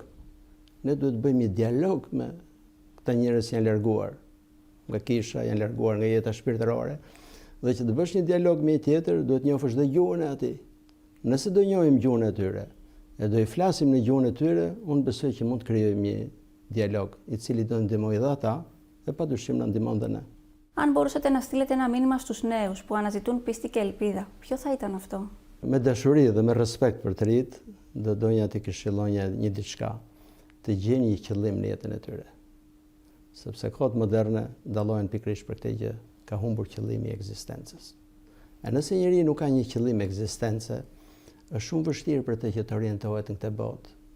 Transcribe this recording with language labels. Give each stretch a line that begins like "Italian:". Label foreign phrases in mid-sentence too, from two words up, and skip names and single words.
Albanian: Ne duhet të bëjmë një dialog me këta njerëz që janë larguar nga kisha, janë larguar nga jeta shpirtërore. Dhe që të bësh një dialog me një tjetër, duhet njohësh dhe gjuhën e atij. Nëse do njohim gjuhën e tyre, e do I flasim në gjuhën e tyre, unë besoj që mund të krijojmë një dialog I cili do ndihmojë dhe ata, e padyshim na ndihmon dhe ne.
Greek: Αν μπορούσατε να στείλετε ένα μήνυμα στους νέους που αναζητούν πίστη και ελπίδα, ποιο θα ήταν αυτό?
Albanian: Me dashuri dhe me respekt për të rit, do doja të këshillonja një diçka, të gjejnë një qëllim në jetën e tyre. Sepse kohët moderne dallohen pikërisht për këtë gjë, ka humbur qëllimi I ekzistencës. E nëse njeriu nuk ka një qëllim ekzistence, është shumë vështirë për të që të orientohet në këtë botë.